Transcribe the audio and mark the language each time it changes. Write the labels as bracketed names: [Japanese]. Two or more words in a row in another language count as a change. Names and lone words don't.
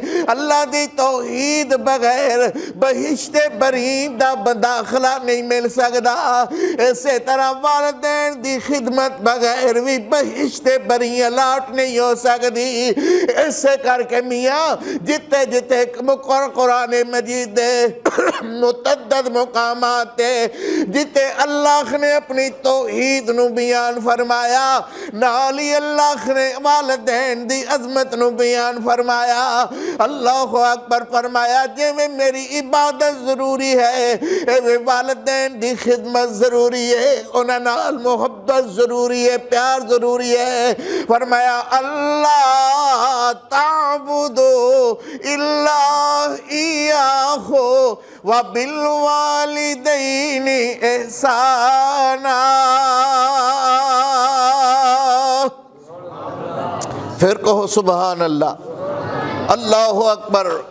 [Punjabi] اللہ دی توحید بغیر بہشت برین دا داخلہ نہیں مل سکتا، اسی طرح والدین دی خدمت بغیر بھی بہشت برین الاٹ نہیں ہو سکتی۔ اسے کر کے میاں جتے جتے قرآن مجید دے متعدد مقامات تے جتے اللہ نے اپنی توحید نو بیان فرمایا، نالی اللہ نے والدین دی عظمت نو بیان فرمایا۔ [Arabic] اللہ اکبر، [Punjabi] فرمایا جے میں میری عبادت ضروری ہے، اے والدین دی خدمت ضروری ہے، انہاں نال محبت ضروری ہے، پیار ضروری ہے۔ [Arabic] فرمایا اللہ تعبدوا الا ایاہ وبالوالدین احسانا۔ [Urdu] پھر کہو [Arabic] سبحان اللہ، اللہ اکبر۔